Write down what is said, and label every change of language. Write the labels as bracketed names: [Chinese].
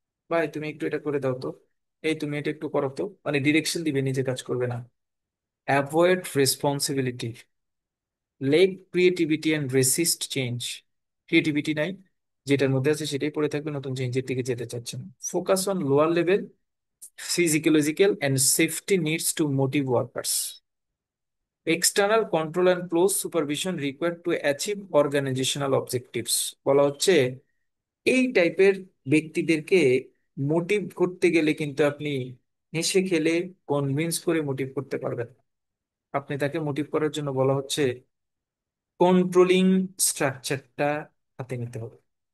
[Bangla] ভাই তুমি একটু এটা করে দাও তো, এই তুমি এটা একটু করো তো, মানে ডিরেকশন দিবে, নিজে কাজ করবে না। [English] avoid responsibility, lack creativity and resist change, [Bangla] creativity নাই, যেটার মধ্যে আছে সেটাই পড়ে থাকবে, নতুন চেঞ্জের দিকে যেতে চাচ্ছেন। [English] Focus on lower level physiological and safety needs to motive workers. External control and close supervision required to achieve organizational objectives. [Bangla] বলা হচ্ছে এই টাইপের ব্যক্তিদেরকে মোটিভ করতে গেলে কিন্তু আপনি হেসে খেলে কনভিন্স করে মোটিভ করতে পারবেন না। আপনি তাকে মোটিভ করার জন্য বলা হচ্ছে কন্ট্রোলিং স্ট্রাকচারটা হাতে নিতে হবে।